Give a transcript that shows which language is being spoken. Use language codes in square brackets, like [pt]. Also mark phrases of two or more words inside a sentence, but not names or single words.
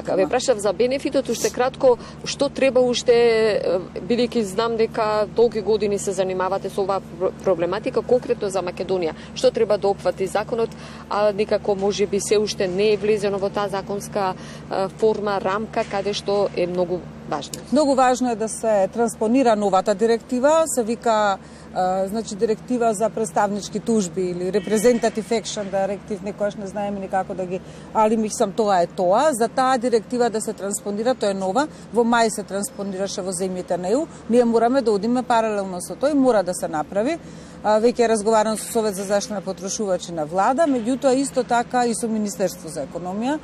[mk] Така, ве прашав за бенефитот, уште кратко, што треба уште, бидејќи знам дека толку години се занимавате со оваа проблематика, конкретно за Македонија, што треба да опфати законот, а некако можеби се уште не е влезено во таа законска форма, рамка, каде што е многу важно. Многу важно е да се транспонира новата директива, се вика значи директива за представнички тужби или [en] representative action directive, [mk] некојаш не знаеме ни како да ги, али мислам тоа е тоа. За таа директива да се транспонира, тоа е нова, во мај се транспонираше во земјите на ЕУ, ние мораме да одиме паралелно со тој, мора да се направи. Веќе е разговарано со Совет за заштита на потрошувачи на влада, меѓутоа исто така и со Министерство за економија.